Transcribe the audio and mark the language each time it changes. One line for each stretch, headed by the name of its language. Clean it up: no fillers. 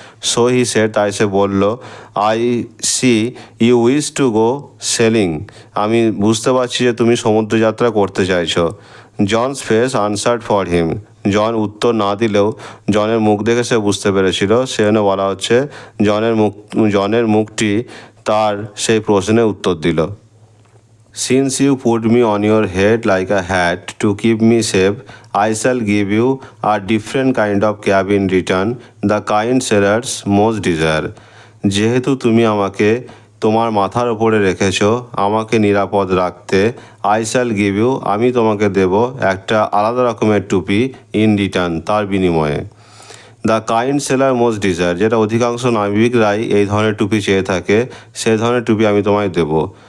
English: so he said,
Bangla: তাই সে বলল,
English: I see you wish to go sailing,
Bangla: আমি বুঝতে পারছি যে তুমি সমুদ্রযাত্রা করতে চাইছো।
English: John's face answered for him,
Bangla: জন উত্তর না দিলেও জনের মুখ দেখে সে বুঝতে পেরেছিল, সেজন্য বলা হচ্ছে জনের মুখটি তার সেই প্রশ্নের উত্তর দিল।
English: Since you put me on your head like a hat to keep me safe, I shall give you a different kind of cap in return, the kind sailors most desire.
Bangla: যেহেতু তুমি আমাকে তোমার মাথার ওপরে রেখেছ আমাকে নিরাপদ রাখতে,
English: I shall give you,
Bangla: আমি তোমাকে দেব একটা আলাদা রকমের টুপি,
English: in return,
Bangla: তার বিনিময়ে।
English: the kind sailor most desire,
Bangla: যেটা অধিকাংশ নাবিকরাই এই ধরনের টুপি চেয়ে থাকে, সেই ধরনের টুপি আমি তোমায় দেবো।